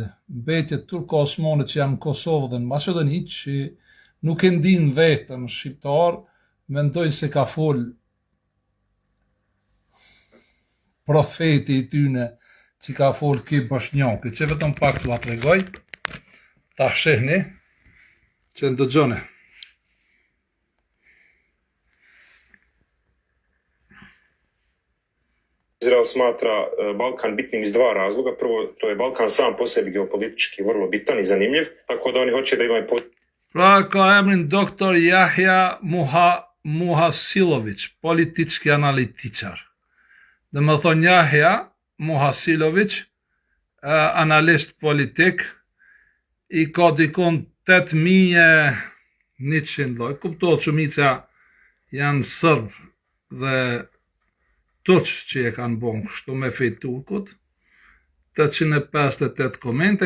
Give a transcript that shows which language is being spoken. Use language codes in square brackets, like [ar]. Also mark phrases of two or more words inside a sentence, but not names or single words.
[sq] Mbetjet turko-osmane që janë në Kosovë dhe në Maqedoni, që nuk e ndin vetëm shqiptar, mendojnë se ka fol profeti i tyne, që ka fol ky bosnjaki, që vetëm pak t'u tregoj, ta shihni, që ndëgjoni. [bs] Izrael smatra Balkan bitnim iz 2 razloga. Prvo, to je Balkan sam po sebi geopolitički vrlo bitan i zanimljiv, tako da oni hoće da imaju... [sq] Pra, ka emrin Dr. [bs] Jahja Muhasilović, politički analitičar. [sq] Dhe më thonë Jahja Muhasilović, analist politik, i ka dikon 8100 lloj. Kuptohet shumica janë sërb dhe tuq që e kanë bon kështu me fejt turkut, 858 komente.